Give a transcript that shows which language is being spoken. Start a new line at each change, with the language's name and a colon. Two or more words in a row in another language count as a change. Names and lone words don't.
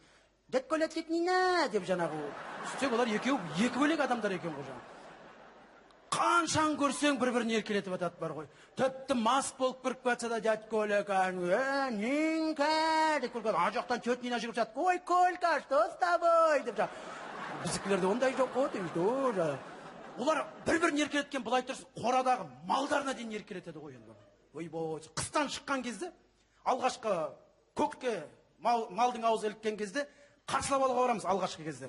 Kazakh: Дядь Коля, тет Нина деп жаңағы. Сөйтсек олар екеуі екі бөлек адамдар екен ғой жаңағы. Қаншан көрсең бір-бірін еркелетіп атады бар ғой. Тіпті мас болып кіріп кетсе да дядь Коля Нинка деп көрген. Ар жақтан тет Нина жүгіріп жатады. Ой,
Russian: Колька, что с тобой
Kazakh: деп жаңағы. Біздікілерде ондай жоқ қой дейміз. Олар бір-бірін еркелеткен былай тұрсын, қорадағы малдарына дейін еркелетеді ғой енді. Ойбой, қыстан шыққан кезде, алғашқы көкке малдың аузы іліккен кезде қарсылап алуға барамыз алғашқы кездері.